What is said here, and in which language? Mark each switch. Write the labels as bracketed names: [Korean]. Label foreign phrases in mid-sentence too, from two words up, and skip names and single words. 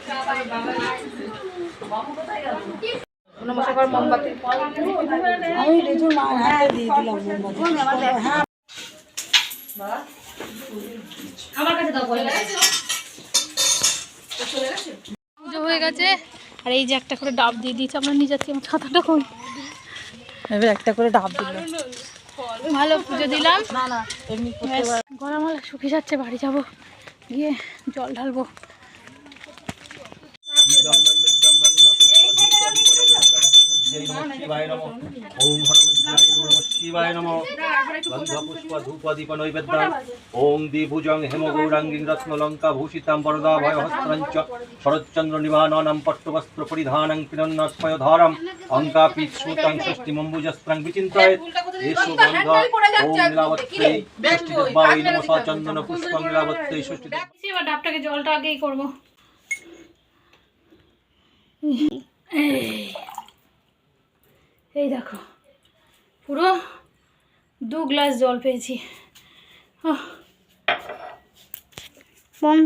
[Bangla] নমস্কার, মোমবাতি আমি পুজো হয়ে গেছে আর এই যে একটা করে ডাব দিয়ে দিয়েছে, আমরা নিয়ে যাচ্ছি। আমার ছাতাটা কই? এবার একটা করে ডাব দিল। ভালো পুজো দিলাম। না না এমনি গলামালা শুকিয়ে যাচ্ছে, বাড়ি যাব গিয়ে জল ঢালবো। [Sanskrit] ओम दीभुजं हेमगौरांगीं रत्नलंका भूषितां वरदाभय हस्त्रञ्च शरच्चंद्र निवानानां पट्टवस्त्र परिधानं किरण्मयधारम् अंकापीच्छूतां षष्टिमम्बुजस्त्रं विचिन्तयेत् एषु गन्ध ओम नीलावत्यै षष्टिदेवायै नमः चन्दन पुष्पं नीलावत्यै षष्टि। [Bangla] এবার ডাবটাকে জলটা আগেই করবো। এই দেখো পুরো 2 গ্লাস জল পেয়েছি। বন্ধ।